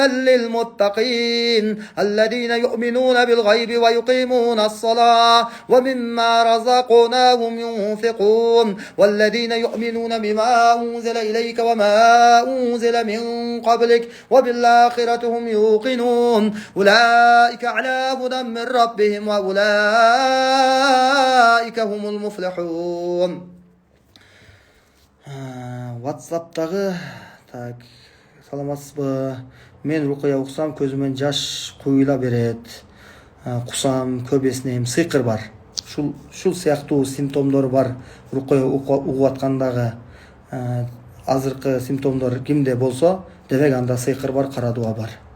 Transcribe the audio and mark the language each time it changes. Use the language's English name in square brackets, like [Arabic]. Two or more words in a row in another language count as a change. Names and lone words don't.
[Arabic] للمتقين الذين يؤمنون بالغيب ويقيمون الصلاة ومما رزقناهم ينفقون والذين يؤمنون بما أنزل إليك وما أنزل من قبلك وبالآخرة هم يوقنون أولئك على هدى من ربهم وأولئك هم المفلحون. [Kyrgyz] WhatsApp'tагы так саламатсызбы? Мен рукуя уксам көзүмөн жаш куюла берет. Кусам, көп эснейм, сыйкыр бар. Шул сыяктуу симптомдор бар. Рукуя угуп аткандагы азыркы симптомдор кимде болсо, демек анда сыйкыр бар, кара дуа бар.